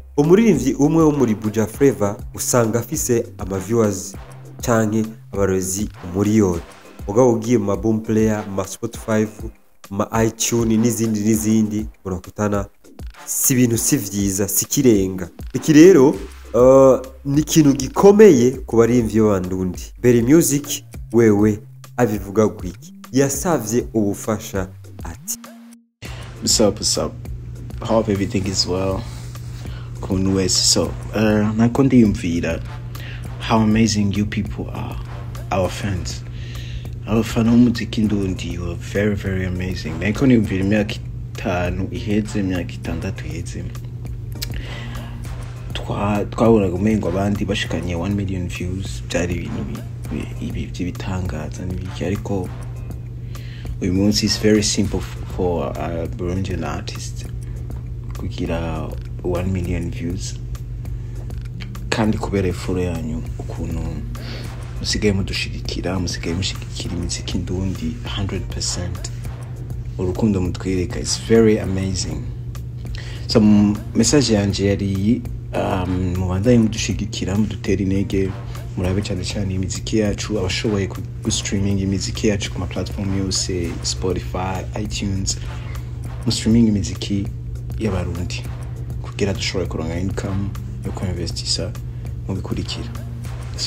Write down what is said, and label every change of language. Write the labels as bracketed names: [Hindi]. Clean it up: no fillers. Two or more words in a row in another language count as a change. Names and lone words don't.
[Rundi] Umuririmbyi umwe wo muri Buja Flavor usanga afise ama viewers canke abarorezi umuriyoni, mugabo ugiye mu Boomplay, ma Spotify, ma iTunes n'izindi urakutana si ibintu si vyiza, si kirenga. Iki rero ni ikintu gikomeye ku baririmbyi b'abandundi. Berry Music wewe abivuga gwiki, yasavye ubufasha ati [English] What's up? Hope everything is well. So, [Rundi] nako ndiyumvira [English] how amazing you people are, our fans. [Rundi] Abafana b'umuziki ndundi, [English] you are very very amazing. [Rundi] Nako ndiyumvira imyaka 5 iheze, imyaka 6 iheze, twabonaga umengo abandi bashikanye 1 million views, byari ibintu by'ibitangaza n'ibiki, ariko uyu munsi [English] is very simple for a Burundian artist [Rundi] kugira 1 million views, kandi kubera ifuro yanyu ukuntu musigaye mushigikira imiziki ndundi 100%, urukundo mutwereka [English] is very amazing. [Rundi] So message yanje yari mubandaye mudushigikira, mudutera intege, murabe cyane imiziki yacu, abashoboye streaming imiziki yacu ku ma platform yose, Spotify, iTunes, streaming imiziki y'abarundi kugira dushobore kuronka income yo kwinvestisa mu bikurikira.